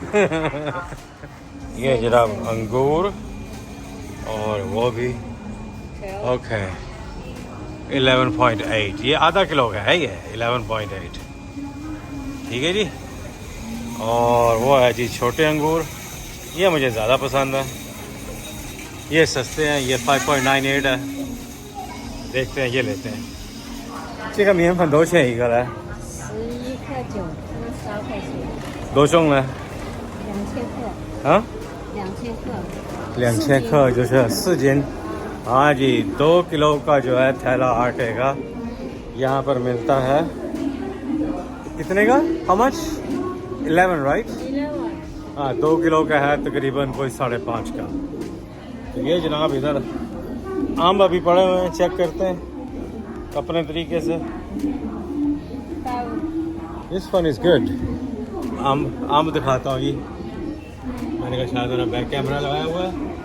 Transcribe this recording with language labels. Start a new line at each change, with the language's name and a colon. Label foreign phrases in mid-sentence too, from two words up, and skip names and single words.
Urdu: یہ جناب انگور اور وہ بھی اوکے 11.8، یہ آدھا کلو کا ہے، یہ 11.8 ٹھیک ہے جی. اور وہ ہے جی چھوٹے انگور، یہ مجھے زیادہ پسند ہے، یہ سستے ہیں، یہ 5.98 ہے. دیکھتے ہیں، یہ لیتے ہیں.
Chinese: 这个米粉多少钱一个嘞？11块9，那12块钱。多重呢？2000克。啊？2000克。2000克就是4 斤。
Urdu: ہاں جی، 2 کلو کا جو ہے تھیلا آٹے کا یہاں پر ملتا ہے. کتنے کا?
English: How much? 11 राइट? 11।
Urdu: ہاں، 2 کلو کا ہے تقریباً کوئی 5.5 کا۔ تو یہ جناب ادھر آم ابھی پڑے ہوئے ہیں، چیک کرتے ہیں اپنے طریقے سے.
English: This one is good.
Urdu: آم دکھاتا ہوں یہ، میں نے کہا شاید میرا
English: back camera
Urdu: لگایا ہوا ہے.